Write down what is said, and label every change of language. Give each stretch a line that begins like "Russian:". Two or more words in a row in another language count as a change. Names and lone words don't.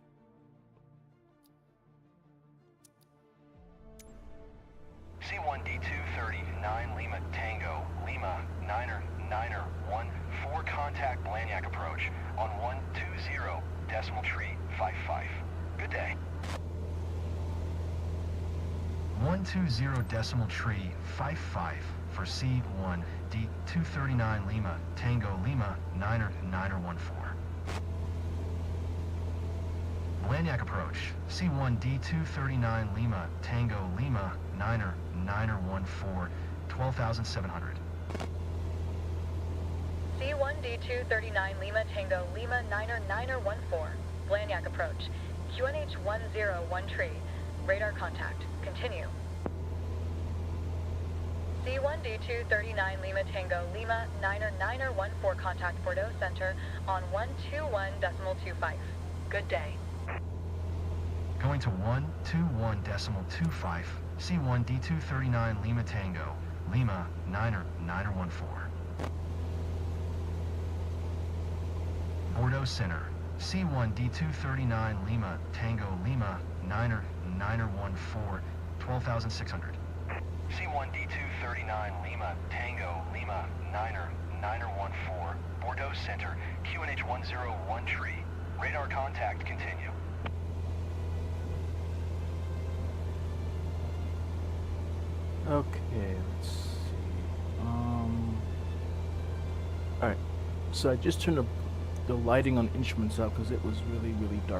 English: C1D239 Lima Tango, Lima, Niner, 4 contact Blagnac approach on 120 decimal tree 55. Good day. 120 decimal tree 55 for C1D239 Lima Tango, Lima, Niner, 14. Blagnac approach, C1D239 Lima Tango, Lima, Niner, 14, 12,700. C1D239 Lima Tango, Lima, Niner, 14. Blagnac approach. QNH 101 tree. Radar contact. Continue. C1D239 Lima Tango, Lima, Niner, 14 contact Bordeaux Center on 121.25. Good day. Going to 121.25, C1D239 Lima Tango, Lima, Niner, 14. Bordeaux Center, C1D239 Lima Tango, Lima, Niner, 14, 12,600. C1D239 Lima Tango, Lima, Niner, 14, Bordeaux Center, QNH 101 tree. Radar contact continue. Okay, let's see. Alright, so I just turned the lighting on instruments up because it was really, really dark.